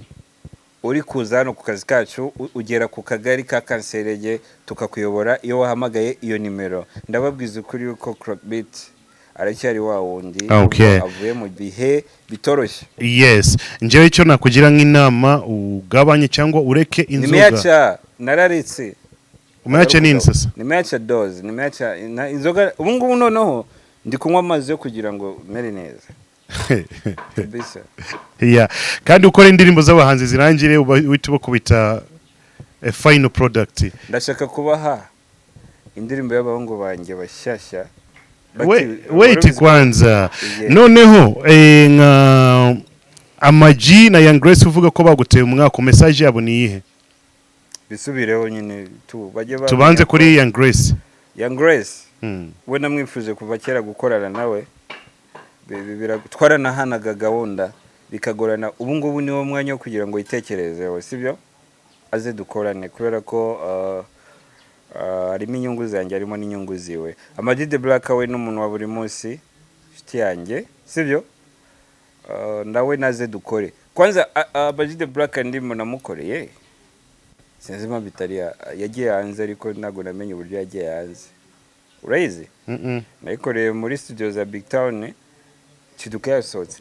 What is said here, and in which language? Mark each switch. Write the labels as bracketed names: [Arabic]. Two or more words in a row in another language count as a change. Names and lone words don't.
[Kinyarwanda] Uri kuza hano ku kazi kacu ugera ku kagari ka Kanserege tukakuyobora iyo wahamagaye iyo nimero. Ndababwiza ukuri yuko Crockbeat aracyari wa wundi avuye mu bihe bitoroshye. Yes, njewe icyo nakugira nk'inama ugabanye cyangwa ureke inzoga. [Swahili] Nimeacha nararetse. Umeacha nini sasa? Nimeacha doze, nimeacha inzoga. [Kinyarwanda] Ubu ngubu noneho ndi kunywa amazi yo kugira ngo mere neza. Bisa. Yeah, kandi ukora indirimbo z'abahanzi zirangire witubo kubita [English] a final product. [Kinyarwanda] Ndashaka kubaha indirimbo y'abahungu banjye bashyashya. [English] Wait kwanza. [Kinyarwanda] Noneho nka Amaji na Young Grace uvuga ko baguteye umwaka, message yabo ni ihe? Bisubireho nyine tubanze kuri Young Grace. Young Grace we namwifuje kuva kera gukorana nawe, twaranahanaga gahunda bikagorana. Ubu ngubu niwo mwanya wo kugira ngo yitekerezeho, sibyo? Aze dukorane kubera ko harimo inyungu zanjye, harimo n'inyungu ziwe. Amag the Black we n'umuntu wa buri munsi shiti yanjye, sibyo? Nawe naze dukore. Kwanza Amag the Black ndimo namukoreye sinzima bitaria yagiye hanze, ariko ntago namenye uburyo yagiye hanze. Urayizi? Nayikoreye muri studio za BigTown Kiduka yasohotse.